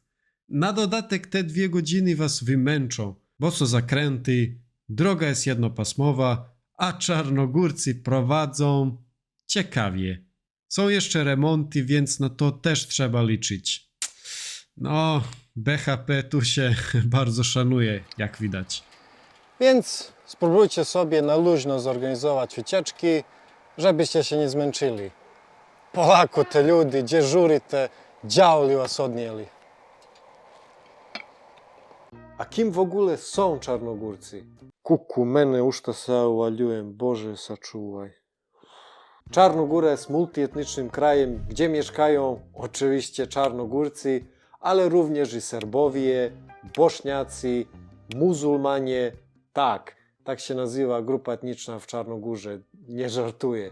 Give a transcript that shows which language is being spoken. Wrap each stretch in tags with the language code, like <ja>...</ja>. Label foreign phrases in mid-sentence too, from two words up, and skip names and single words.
<pl>Na dodatek te 2 godziny was wymęczą, bo są zakręty, droga jest jednopasmowa, a czarnogórcy prowadzą ciekawie. Są jeszcze remonty, więc na to też trzeba liczyć. No, BHP tu się bardzo szanuje, jak widać. Więc spróbujcie sobie na luźno zorganizować wycieczki, żebyście się nie zmęczyli.</pl> <sr>Polako te ljudi, džežuri te, đavli was odnijeli.</sr> <pl>A kim w ogóle są Czarnogórcy?</pl> <sr>Kuku, mene u šta se ja uvaljujem, Boże sačuvaj.</sr> <pl>Czarnogóra jest multietnicznym krajem, gdzie mieszkają oczywiście Czarnogórcy, ale również i Serbowie, Bośniacy, muzułmanie. Tak się nazywa grupa etniczna w Czarnogórze, nie żartuję.</pl>